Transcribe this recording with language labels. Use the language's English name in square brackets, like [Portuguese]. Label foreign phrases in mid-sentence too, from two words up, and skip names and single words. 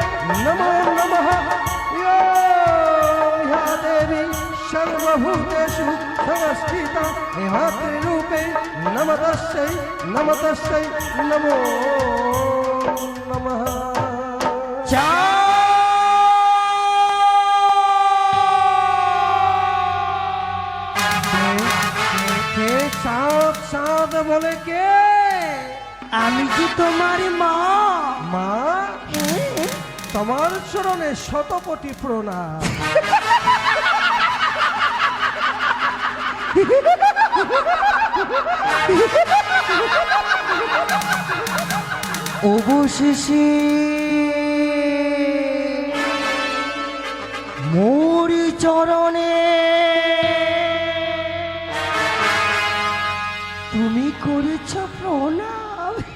[Sanskrit] नमो नमः या देवी सर्वभूतेषु संस्थिता मातृरूपे नमस्तस्यै नमस्तस्यै नमो नमः। [Hindi] साथ बोले के [Bangla] আমি কি তোমার মা? মা তোমার চরণে শত কোটি প্রণাম। অবশেষে মোর চরণে তুমি করেছ প্রণাম।